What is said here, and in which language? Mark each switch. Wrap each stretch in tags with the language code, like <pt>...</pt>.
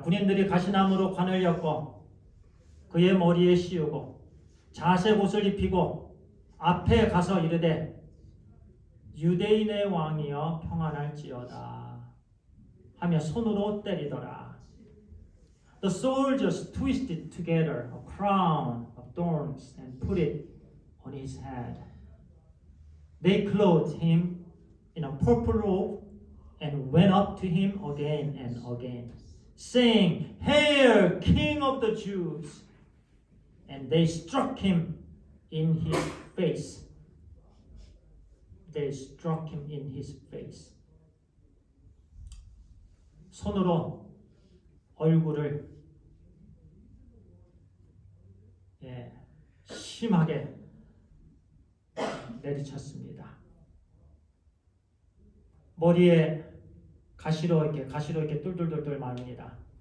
<ko>군인들이 가시나무로 관을 엮고 그의 머리에 씌우고 자색 옷을 입히고 앞에 가서 이르되 유대인의 왕이여 평안할지어다 하며 손으로 때리더라.</ko> <en>The soldiers twisted together a crown of thorns and put it on his head. They clothed him in a purple robe and went up to him again and again, saying, Hail, King of the Jews! And they struck him in his face. They struck him in his face.</en> <ko>손으로 얼굴을 심하게 내리쳤습니다. 머리에 가시로 이렇게 뚫뚫뚫뚫 맙니다.</ko>